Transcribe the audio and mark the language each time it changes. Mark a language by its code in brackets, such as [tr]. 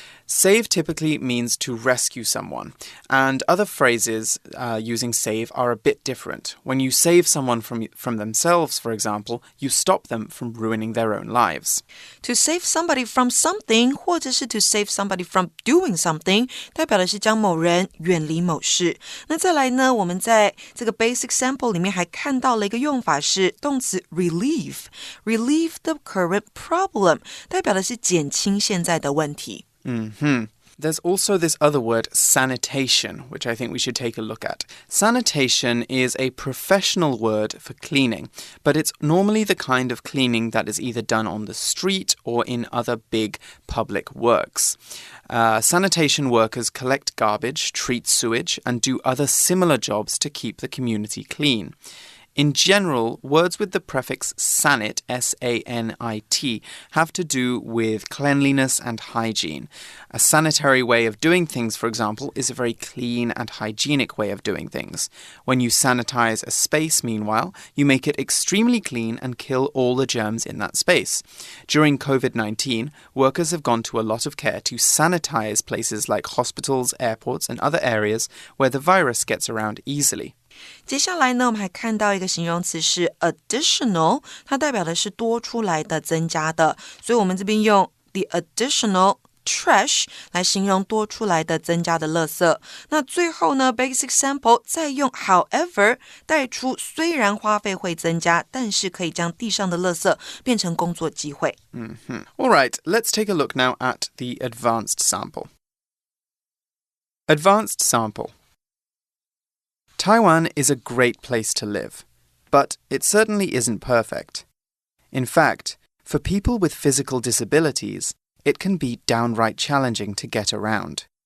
[en] Save typically means to rescue someone, and other phrases using save are a bit different. When you save someone from themselves, for example, you stop them from ruining their own lives. To save somebody from something, [zh] 或者是 [en] to save somebody from doing something, [zh] 代表的是将某人远离某事。那再来呢，我们在这个 basic sample 里面还看到了一个用法是动词 [en] relieve the current problem, [zh] 代表的是减轻现在的问题。 [en] There's also this other word, sanitation, which I think we should take a look at. Sanitation is a professional word for cleaning, but it's normally the kind of cleaning that is either done on the street or in other big public works. Sanitation workers collect garbage, treat sewage, and do other similar jobs to keep the community clean. In general, words with the prefix sanit, S-A-N-I-T, have to do with cleanliness and hygiene. A sanitary way of doing things, for example, is a very clean and hygienic way of doing things. When you sanitize a space, meanwhile, you make it extremely clean and kill all the germs in that space. During COVID-19, workers have gone to a lot of care to sanitize places like hospitals, airports, and other areas where the virus gets around easily. [zh] 接下来呢，我们还看到一个形容词是 additional， 它代表的是多出来的、增加的，所以我们这边用 [en] the additional trash [zh] 来形容多出来的、增加的垃圾。那最后呢 basic sample 再用 however 带出虽然花费会增加，但是可以将地上的垃圾变成工作机会。 [en] All right, let's take a look now at the advanced sample. Advanced sample. Taiwan is a great place to live, but it certainly isn't perfect. In fact, for people with physical disabilities, it can be downright challenging to get around.